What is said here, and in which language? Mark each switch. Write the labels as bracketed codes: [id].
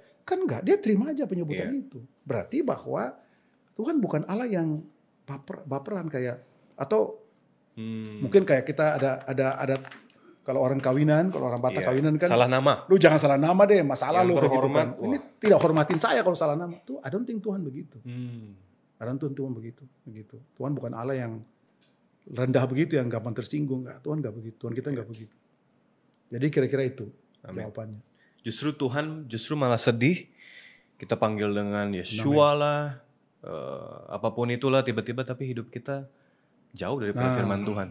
[id] Kan enggak, dia terima aja penyebutan itu. Berarti bahwa Tuhan bukan Allah yang baperan kayak, atau mungkin kayak kita ada kalau orang kawinan, kalau orang Batak kawinan kan salah nama. Lu jangan salah nama deh, masalah yang lu berhormat. Gitu kan. Ini tidak hormatin saya kalau salah nama. [en] Tuh, I don't think [id] Tuhan begitu. [en] I don't think Tuhan begitu. [id] Tuhan bukan Allah yang rendah begitu, yang gampang tersinggung. Enggak, Tuhan enggak begitu. Tuhan kita enggak begitu. Jadi kira-kira itu jawabannya. Justru Tuhan malah sedih. Kita panggil dengan Yeshua lah, apapun itulah tiba-tiba, tapi hidup kita jauh dari firman Tuhan.